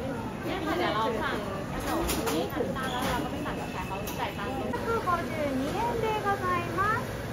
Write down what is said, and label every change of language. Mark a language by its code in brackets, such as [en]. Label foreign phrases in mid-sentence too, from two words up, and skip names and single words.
[th] เดี๋ยวเราสั่งขนมนี้น้ำตาลแล้วเราก็ไปสั่งกาแฟเขาจ่ายตังค์152 [ja] 円でございます。